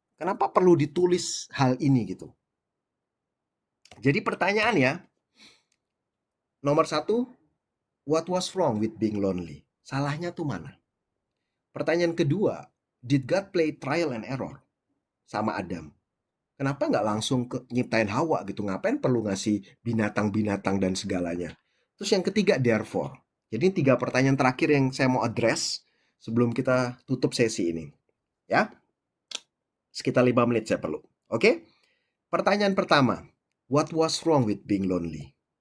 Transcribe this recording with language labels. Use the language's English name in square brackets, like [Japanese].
[Indonesian] Kenapa perlu ditulis hal ini gitu? Jadi pertanyaan ya, nomor satu, [English] what was wrong with being lonely? [Indonesian] Salahnya tuh mana? Pertanyaan kedua, [English] did God play trial and error [Indonesian] sama Adam? Kenapa nggak langsung nyiptain Hawa gitu? Ngapain perlu ngasih binatang-binatang dan segalanya? Terus yang ketiga, therefore. Jadi 3 pertanyaan terakhir yang saya mau address sebelum kita tutup sesi ini. Ya, sekitar 5 menit saya perlu. Oke? Pertanyaan pertama, [English] what was wrong with being lonely?